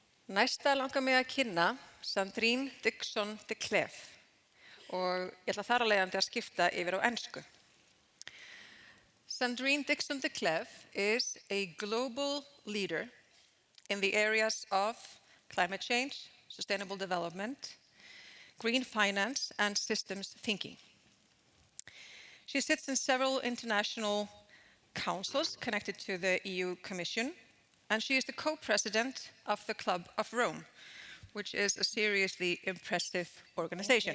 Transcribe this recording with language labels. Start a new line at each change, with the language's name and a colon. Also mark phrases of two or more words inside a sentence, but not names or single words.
Icelandic: Næsta langar mig að kynna Sandrine Dixson-Decléve og ég ætla þar að leiðandi að skipta yfir á ensku.
English: Sandrine Dixson-Decléve is a global leader in the areas of climate change, sustainable development, green finance, and systems thinking. She sits in several international councils connected to the EU Commission, and she is the co-president of the Club of Rome, which is a seriously impressive organization.